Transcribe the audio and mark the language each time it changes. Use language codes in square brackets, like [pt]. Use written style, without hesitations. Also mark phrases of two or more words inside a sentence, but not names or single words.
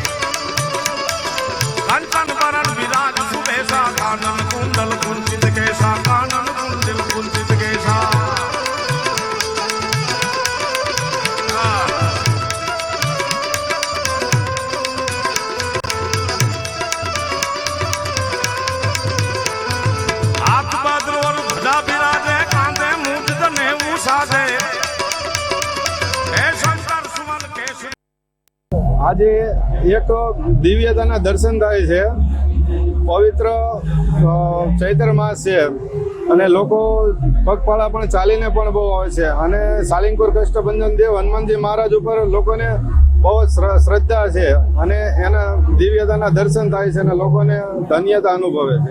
[hi] कंचन वरण विराज सुबेसा कानन कुंडल कुंचित केसा कानन कुंडल कुंचित केसा विराजे कांधे मूठ जने साधे [gu] આજે એક દિવ્યતાના દર્શન થાય છે। પવિત્ર ચૈત્ર માસ છે અને લોકો પગપાળા પણ ચાલીને પણ બહુ આવે છે અને સાળંગપુર કષ્ટભંજન દેવ હનુમાનજી મહારાજ ઉપર લોકોને બહુ શ્રદ્ધા છે અને એના દિવ્યતાના દર્શન થાય છે અને લોકોને ધન્યતા અનુભવે છે।